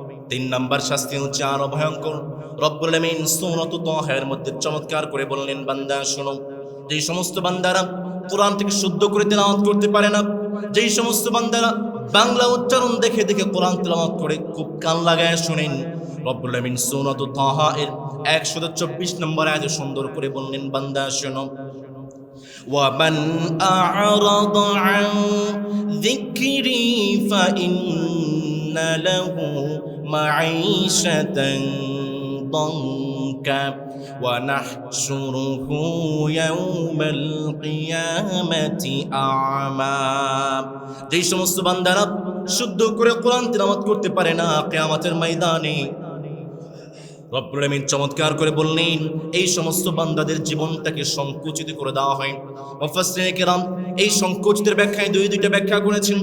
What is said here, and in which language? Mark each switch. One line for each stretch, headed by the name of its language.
Bangla: 3 number শাস্তি হচ্ছে আরো ভয়ঙ্কর। রব্বুল আলামিন সূরাত তাহের মধ্যে চমৎকার করে বললেন, বান্দা শোনো, যেই সমস্ত বান্দারা কোরআনটাকে শুদ্ধ করে তেলাওয়াত করতে পারে না, যেই সমস্ত বান্দারা বাংলা উচ্চারণ দেখে দেখে কোরআন তেলাওয়াত করে, খুব কান লাগায় শুনেন, রব্বুল আলামিন সূরাত তাহা এর 124 নম্বর আয়াতে সুন্দর করে বললেন, বান্দা শোনো।
Arabic: ومن أعرض عن ذكري فإن له معيشة ضنكا ونحشره يوم القيامة أعمى।
Bangla: যেই সমস্ত বান্দারা শুদ্ধ করে কোরআন তিলাওয়াত করতে পারে না, কিয়ামতের ময়দানে রব্বুল আলামিন চমৎকার করে বললেন, এই সমস্ত বান্দাদের জীবনটাকে সংকুচিত করে দেওয়া হয়। মুফাসসিরিনে কেরাম এই সংকুচিতের ব্যাখ্যায় দুইটা ব্যাখ্যা করেছেন।